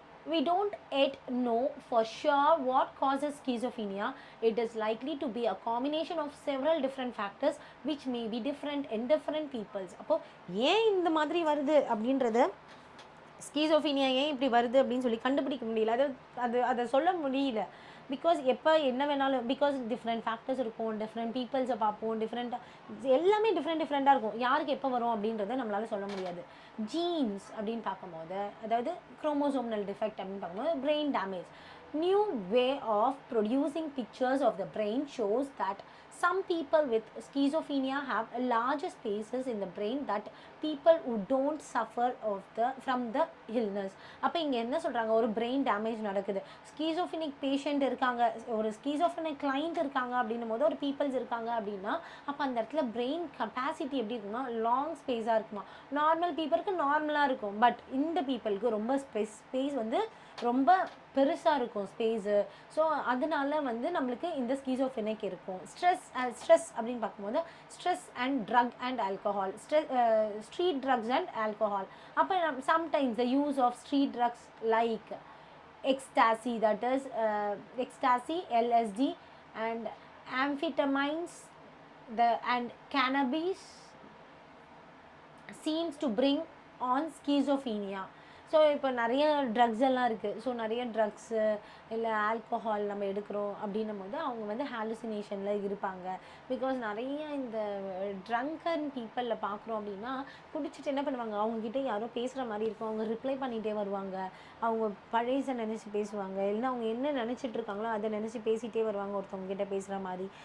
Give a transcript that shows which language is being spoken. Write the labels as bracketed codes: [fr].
[en] We don't yet know for sure what causes schizophrenia. It is likely to be a combination of several different factors which may be different in different peoples. [ta] அப்போ ஏன் இந்த மாதிரி வருது அப்படின்றது, ஸ்கிசோஃப்ரெனியா ஏன் இப்படி வருது அப்படின்னு சொல்லி கண்டுபிடிக்க முடியல, அதை சொல்ல முடியல. பிகாஸ் எப்போ என்ன வேணாலும், பிகாஸ் டிஃப்ரெண்ட் ஃபேக்டர்ஸ் இருக்கும், டிஃப்ரெண்ட் பீப்புள்ஸை பார்ப்போம், எல்லாமே டிஃப்ரெண்ட்டாக இருக்கும். யாருக்கு எப்போ வரும் அப்படின்றத நம்மளால் சொல்ல முடியாது. ஜீன்ஸ் அப்படின்னு பார்க்கும்போது, அதாவது குரோமோசோம்னல் டிஃபெக்ட் அப்படின்னு பார்க்கும்போது brain damage. [en] New way of producing pictures of the brain shows that some people with schizophrenia have larger spaces in the brain that people who don't suffer from the illness. [ta] அப்போ இங்கே என்ன சொல்கிறாங்க, ஒரு brain damage நடக்குது, ஸ்கிசோஃப்ரெனிக் patient இருக்காங்க, ஒரு ஸ்கிசோஃப்ரெனிக் client இருக்காங்க அப்படின்னும் போது ஒரு பீப்புள்ஸ் இருக்காங்க அப்படின்னா அப்போ அந்த இடத்துல பிரெயின் கெப்பாசிட்டி எப்படி இருக்குன்னா லாங் ஸ்பேஸாக இருக்குமா. நார்மல் பீப்புளுக்கு நார்மலாக இருக்கும், பட் இந்த பீப்புளுக்கு ரொம்ப ஸ்பேஸ் வந்து ரொம்ப பெருசாக இருக்கும் ஸ்பேஸு. ஸோ அதனால வந்து நம்மளுக்கு இந்த ஸ்கிசோஃப்ரெனிக் இருக்கும். ஸ்ட்ரெஸ் அப்படின்னு பார்க்கும்போது stress and drug and alcohol, street drugs and alcohol. [en] அப்போ sometimes the use of street drugs like ecstasy, that is ecstasy, LSD and amphetamines and cannabis seems to bring on schizophrenia. [ta] So இப்போ நிறைய drugs எல்லாம் இருக்குது. So நிறைய drugs இல்லை alcohol நம்ம எடுக்கிறோம் அப்படின்னும் போது அவங்க வந்து ஹாலுசினேஷனில் இருப்பாங்க. பிகாஸ் நிறைய இந்த ட்ரங்கன் பீப்புளில் பார்க்குறோம் அப்படின்னா குடிச்சிட்டு என்ன பண்ணுவாங்க, அவங்கக்கிட்ட யாரோ பேசுகிற மாதிரி இருக்கும், அவங்க ரிப்ளை பண்ணிகிட்டே வருவாங்க, அவங்க பழையசை நினச்சி பேசுவாங்க, இல்லைன்னா அவங்க என்ன நினச்சிட்டு இருக்காங்களோ அதை நினச்சி பேசிகிட்டே வருவாங்க ஒருத்தவங்க கிட்டே பேசுகிற மாதிரி.